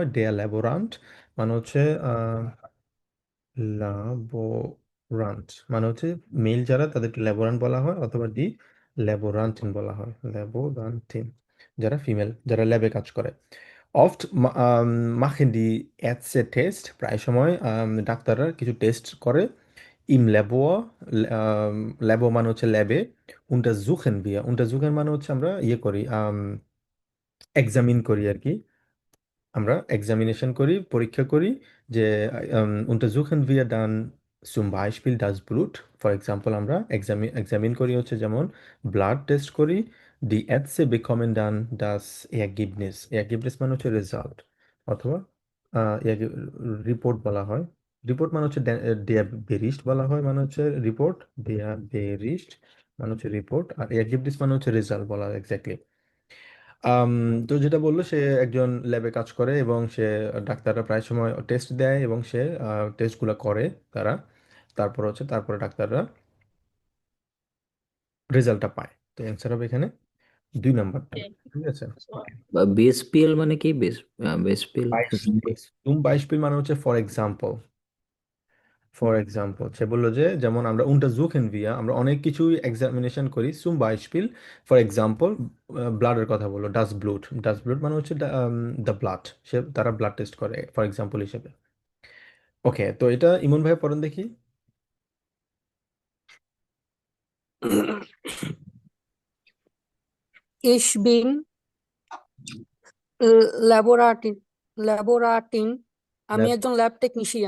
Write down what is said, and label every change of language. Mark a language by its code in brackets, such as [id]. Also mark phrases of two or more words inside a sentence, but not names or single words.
[de] der Laborant [bn] মানে হচ্ছে ল্যাবোরান্ট মানে হচ্ছে মেল যারা তাদেরকে ল্যাবোরান্ট বলা হয়, অথবা [de] die Laborantin [bn] বলা হয়। ল্যাবোরান্টিন যারা ফিমেল, যারা ল্যাবে কাজ করে। [de] oft machen die Ärzte Tests, [bn] প্রায় সময় ডাক্তাররা কিছু টেস্ট করে। [de] im Labor, [bn] ল্যাবো মানে হচ্ছে ল্যাবে। [de] untersuchen wir, [bn] untersuchen মানে হচ্ছে আমরা ইয়ে করি, এক্সামিন করি আর কি, আমরা এক্সামিনেশন করি, পরীক্ষা করি। [de] যে untersuchen wir dann zum Beispiel das Blut, [en] for example [bn] আমরা এক্সামিন করি হচ্ছে যেমন [en] blood test [bn] করি। [de] die Ärzte bekommen dann das Ergebnis, [bn] Ergebnis মানে হচ্ছে রেজাল্ট, অথবা রিপোর্ট বলা হয়। রিপোর্ট মানে হচ্ছে [de] der Bericht [bn] বলা হয়, মানে হচ্ছে রিপোর্ট। [de] der Bericht [bn] মানে হচ্ছে রিপোর্ট, আর Ergebnis মানে হচ্ছে রেজাল্ট বলা হয় এক্স্যাক্টলি। আম, তো যেটা বললো, সে একজন ল্যাবে কাজ করে এবং সে ডাক্তাররা প্রায় সময় টেস্ট দেয় এবং সে টেস্টগুলো করে তারা। তারপর হচ্ছে তারপরে ডাক্তাররা রেজাল্টটা পায়। তো অ্যান্সার হবে এখানে 2 নাম্বারটা। ঠিক আছে। বা বিএসপিএল মানে কি? বিএসপিএল বাইশপিল, [de] zum Beispiel [bn] মানে হচ্ছে [en] for example. for example [bn] সে বললো যে যেমন আমরা [de] untersuchen wir, [bn] আমরা অনেক কিছু এক্সামিনেশন করি। [de] zum Beispiel [en] for example [bn] ব্লাডের কথা বললো, [de] das Blut, das Blut [bn] মানে হচ্ছে [en] the blood, [bn] সে তারা ব্লাড টেস্ট করে [en] for example [bn] হিসেবে। ওকে, তো এটা ইমন ভাই পড়েন দেখি। [de] Ich bin Laborantin Laborantin [bn] আমি একজন [en] lab technician.